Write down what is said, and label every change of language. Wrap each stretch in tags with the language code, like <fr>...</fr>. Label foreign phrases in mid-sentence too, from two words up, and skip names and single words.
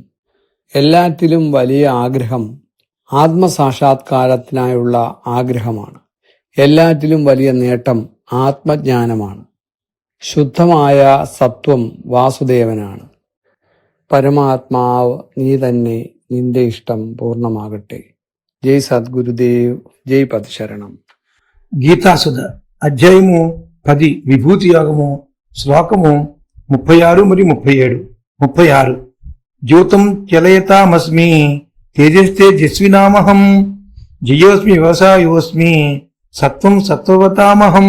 <ml>എല്ലാറ്റിലും വലിയ ആഗ്രഹം ആത്മസാക്ഷാത്കാരത്തിനായുള്ള ആഗ്രഹമാണ്. എല്ലാറ്റിലും വലിയ നേട്ടം ആത്മജ്ഞാനമാണ്. ശുദ്ധമായ സത്വം വാസുദേവനാണ്. പരമാത്മാവ് നീ തന്നെ, നിന്റെ ഇഷ്ടം പൂർണ്ണമാകട്ടെ.</ml> <te>జై సద్గురుదేవ్, జై పదశరణం. గీతాసుధ అధ్యాయము 10 విభూతి యోగము శ్లోకము 36 మరియు 37. 36.</te> <sa>జ్యోతం చలయతామస్మి తేజస్తేజస్వినామహం జయోస్మి వ్యవసాయోస్మి సత్వం సత్వవతామహం.</sa>